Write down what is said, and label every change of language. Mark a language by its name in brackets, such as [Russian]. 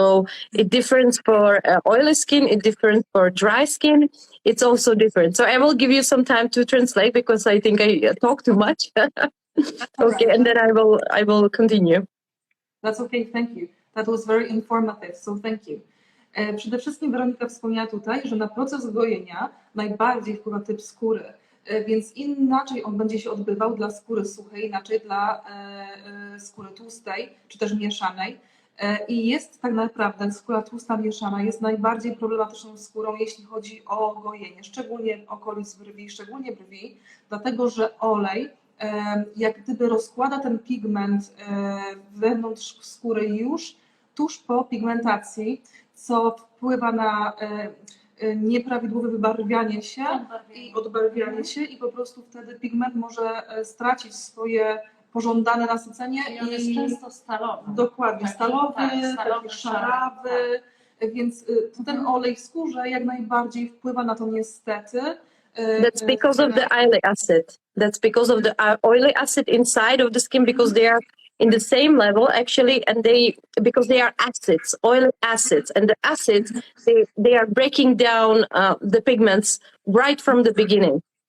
[English] So it differs for oily skin, it differs for dry skin. It's also different. So I will give you some time to translate, because I think I talk too much. Okay, and then I will continue. That's okay, thank you. That was very informative, so thank you. [Polish] Przede wszystkim Weronika wspomniała tutaj, że na proces gojenia najbardziej wpływa typ skóry, więc inaczej on będzie się odbywał dla skóry suchej, inaczej dla skóry tłustej, czy też mieszanej. I jest tak naprawdę skóra tłusta mieszana jest najbardziej problematyczną skórą, jeśli chodzi o gojenie, szczególnie okolic brwi, szczególnie brwi, dlatego że olej jak gdyby rozkłada ten pigment wewnątrz skóry już tuż po pigmentacji, co wpływa na nieprawidłowe wybarwianie się i odbarwianie się, i po prostu wtedy pigment może stracić swoje pożądane nasycenie. I on jest często stalowy. Dokładnie, taki, stalowy, stalowy, taki szarawy, więc ten olej w skórze jak najbardziej wpływa na to niestety. [English] That's because of the oily acid. That's because of the oily acid inside of the skin, because they are in the same level actually, and because they are acids, oily acids, and the acids they are breaking down the pigments right from the beginning.